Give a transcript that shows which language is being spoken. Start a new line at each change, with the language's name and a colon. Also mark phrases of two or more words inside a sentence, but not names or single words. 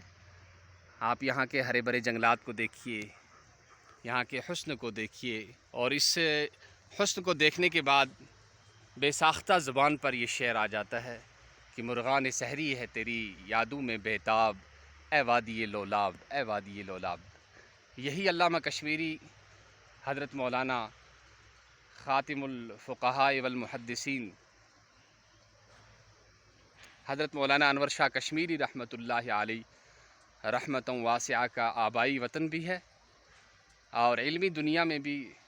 Urdu: آپ یہاں کے ہرے بھرے جنگلات کو دیکھیے، یہاں کے حسن کو دیکھیے، اور اس حسن کو دیکھنے کے بعد بے ساختہ زبان پر یہ شعر آ جاتا ہے کہ مرغان سحری ہے تیری یادوں میں بےتاب، اے وادی لولاب، اے وادی لولاب۔ یہی علامہ کشمیری حضرت مولانا
Arabic: خاتم الفقہاء والمحدثین
Urdu: حضرت مولانا انور شاہ کشمیری
Arabic: رحمۃ اللہ علیہ رحمتً واسعہ
Urdu: کا آبائی وطن بھی ہے، اور علمی دنیا میں بھی